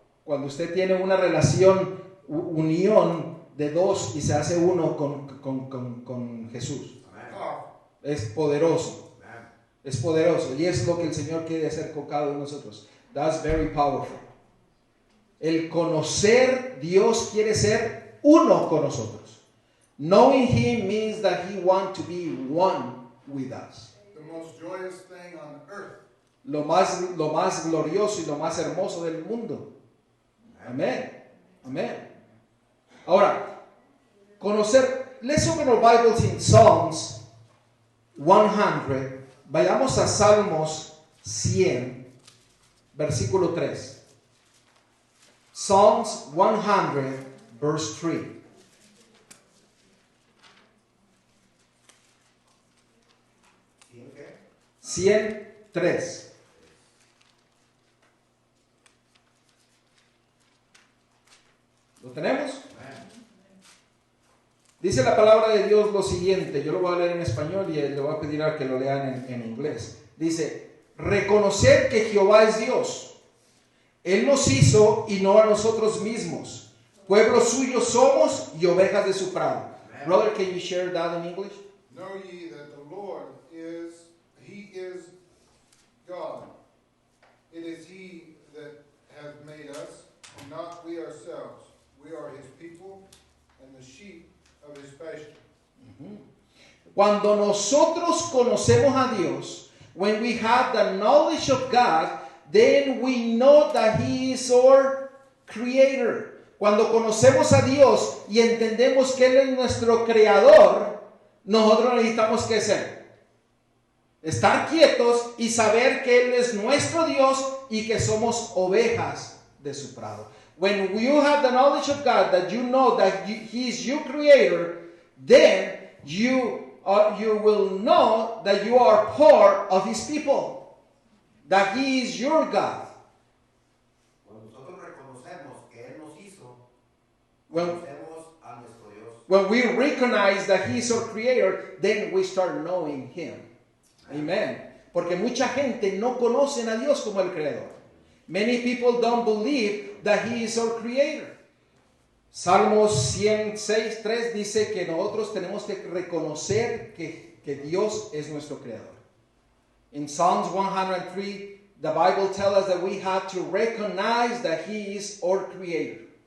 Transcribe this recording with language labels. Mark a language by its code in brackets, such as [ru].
[es] Cuando usted tiene una relación, unión de dos y se hace uno con Jesús. Amén. [en] Powerful. [es] Es poderoso. Amén. Es poderoso. Y es lo que el Señor quiere hacer con cada uno de nosotros. [en] That's very powerful. [es] El conocer, Dios quiere ser uno con nosotros. [en] Knowing Him means that He wants to be one with us. The most joyous thing on earth. [es] Lo más glorioso y lo más hermoso del mundo. Amén. Amén. Ahora, conocer. [en] Let's open our Bibles in Psalms 100. [es] Vayamos a Salmos 100, versículo 3. [en] Psalms 100, verse 3. [es] ¿Quién qué? 103. ¿Lo tenemos? Amén. Dice la palabra de Dios lo siguiente. Yo lo voy a leer en español y le voy a pedir a que lo lean en inglés. Dice, reconocer que Jehová es Dios. Él nos hizo y no a nosotros mismos. Pueblo suyo somos y ovejas de su prado. Amen. [en] Brother, can you share that in English? Know ye that the Lord is, He is God. It is He that hath made us, and not we ourselves. We are His people, and the sheep of His pasture. [es] Cuando nosotros conocemos a Dios, [en] when we have the knowledge of God, then we know that He is our creator. [es] Cuando conocemos a Dios y entendemos que Él es nuestro creador, nosotros necesitamos ¿qué hacer? Estar quietos y saber que Él es nuestro Dios y que somos ovejas de su prado. [en] When you have the knowledge of God, that you know that He is your creator, then you will know that you are part of His people, that He is your God. [es] Cuando nosotros reconocemos que Él nos hizo, [en] When, [es] conocemos a nuestro Dios. [en] when we recognize that He is our creator, then we start knowing Him. Amen. [es] Porque mucha gente no conocen a Dios como el creador. [en] Many people don't believe that He is our creator. [es] Salmos 106:3 dice que nosotros tenemos que reconocer que Dios es nuestro creador. [en] In Psalms 103, the Bible tells us that we have to recognize that He is our creator.